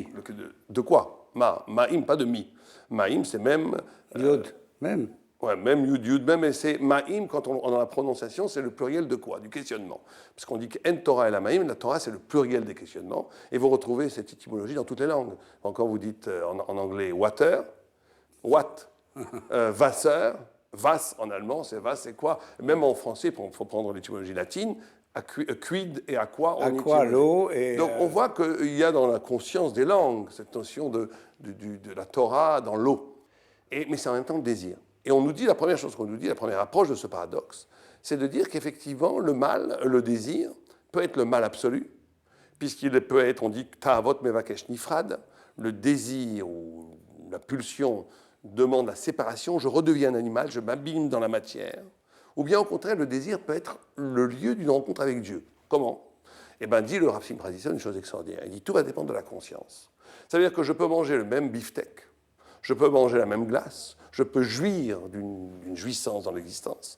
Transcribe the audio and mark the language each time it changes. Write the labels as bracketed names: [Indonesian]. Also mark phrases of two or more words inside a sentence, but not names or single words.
[French] De quoi? Maïm, pas de mi. Maïm, c'est même... Yod, même. Ouais, même Yud, même, et c'est Maïm, quand on dans la prononciation, c'est le pluriel de quoi? Du questionnement. Parce qu'on dit qu'en Torah et la Maïm, la Torah, c'est le pluriel des questionnements, et vous retrouvez cette étymologie dans toutes les langues. Encore, vous dites en anglais water, what, Wasser, was en allemand, c'est was, c'est quoi? Même en français, il faut prendre l'étymologie latine, quid et aqua. Aqua, l'eau. Et donc on voit qu'il y a dans la conscience des langues cette notion de la Torah dans l'eau. Mais c'est en même temps le désir. Et on nous dit, la première chose qu'on nous dit, la première approche de ce paradoxe, c'est de dire qu'effectivement, le mal, le désir, peut être le mal absolu, puisqu'il peut être, on dit, [Hebrew] תאוות מבקש נפרד, [French] le désir ou la pulsion demande la séparation, je redeviens un animal, je m'abîme dans la matière. Ou bien au contraire, le désir peut être le lieu d'une rencontre avec Dieu. Comment? Eh bien, dit le Rav Shimon Radisson une chose extraordinaire. Il dit tout va dépendre de la conscience. Ça veut dire que je peux manger le même beefsteak, je peux manger la même glace, je peux jouir d'une jouissance dans l'existence.